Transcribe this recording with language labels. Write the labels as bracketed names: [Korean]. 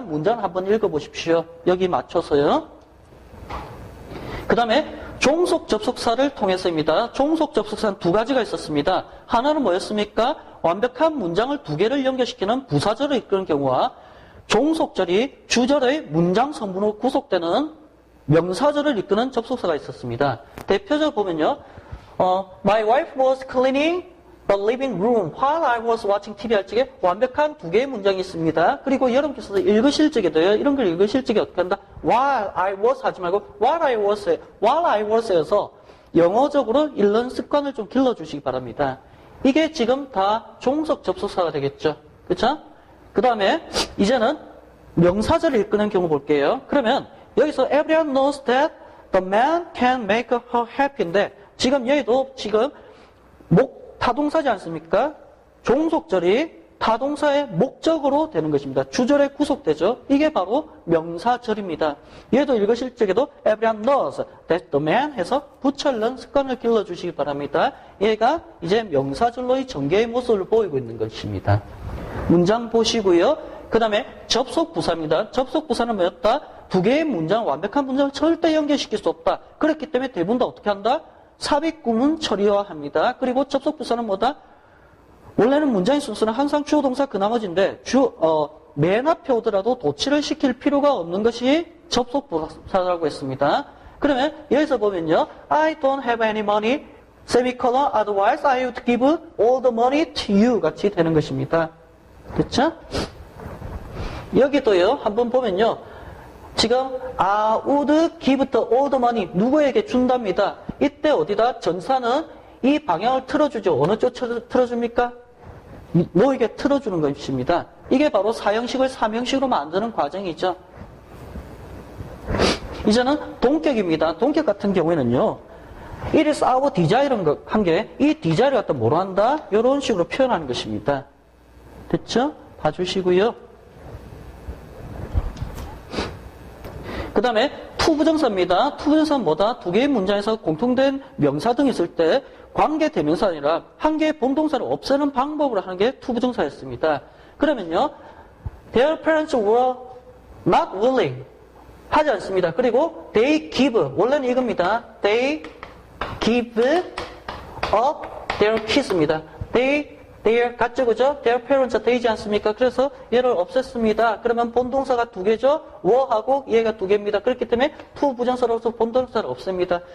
[Korean] 문장 한번 읽어보십시오. 여기 맞춰서요. 그 다음에 종속접속사를 통해서입니다. 종속접속사는 두 가지가 있었습니다. 하나는 뭐였습니까? 완벽한 문장을 두 개를 연결시키는 부사절을 이끄는 경우와 종속절이 주절의 문장 성분으로 구속되는 명사절을 이끄는 접속사가 있었습니다. 대표적으로 보면요. [English] My wife was cleaning the living room while I was watching TV [Korean] 할 적에 완벽한 두 개의 문장이 있습니다. 그리고 여러분께서 읽으실 적에도요. 이런 걸 읽으실 적에 어떻게 한다? [English] While I was [Korean] 하지 말고 [English] while I was [Korean] 에서 영어적으로 읽는 습관을 좀 길러주시기 바랍니다. 이게 지금 다 종속 접속사가 되겠죠. 그렇죠? 그 다음에 이제는 명사절을 이끄는 경우 볼게요. 그러면 여기서 [English] everyone knows that the man can make her happy [Korean] 인데 지금 여기도 지금 타동사지 않습니까? 종속절이 타동사의 목적으로 되는 것입니다. 주절에 구속되죠. 이게 바로 명사절입니다. 얘도 읽으실 적에도 [English] everyone knows that the man [Korean] 해서 붙여넣는 습관을 길러주시기 바랍니다. 얘가 이제 명사절로의 전개의 모습을 보이고 있는 것입니다. 문장 보시고요. 그 다음에 접속부사입니다. 접속부사는 뭐였다? 두 개의 문장, 완벽한 문장을 절대 연결시킬 수 없다. 그렇기 때문에 대부분 다 어떻게 한다? 삽입구문 처리화합니다. 그리고 접속부사는 뭐다? 원래는 문장의 순서는 항상 주어 동사 그 나머지인데 맨 앞에 오더라도 도치를 시킬 필요가 없는 것이 접속부사라고 했습니다. 그러면 여기서 보면요. [English] I don't have any money, semicolon, otherwise I would give all the money to you 같이 되는 것입니다. [Korean] 그렇죠? 여기도요. 한번 보면요. 지금 I would give all the money 누구에게 준답니다. 이때 어디다 전사는 이 방향을 틀어주죠. 어느 쪽 틀어줍니까? 너에게 틀어주는 것입니다. 이게 바로 사형식을 삼형식으로 만드는 과정이죠. 이제는 동격입니다. 동격 같은 경우에는요. [English] It is our desire [Korean] 한 게 이 desire를 갖다 뭐로 한다? 이런 식으로 표현하는 것입니다. 됐죠? 봐주시고요. 그 다음에 투부정사입니다. 투부정사는 뭐다? 두 개의 문장에서 공통된 명사 등이 있을 때 관계대명사가 아니라 한 개의 본동사를 없애는 방법으로 하는 게 투부정사였습니다. 그러면요. [English] Their parents were not willing [Korean] 하지 않습니다. 그리고 they give 원래는 이겁니다. [English] They give up their kids입니다. [Korean] their 같죠, 그죠? their parents 되지 않습니까? 그래서 얘를 없앴습니다. 그러면 본동사가 두 개죠? were하고 얘가 두 개입니다. 그렇기 때문에 투부정사로서 본동사를 없앱니다.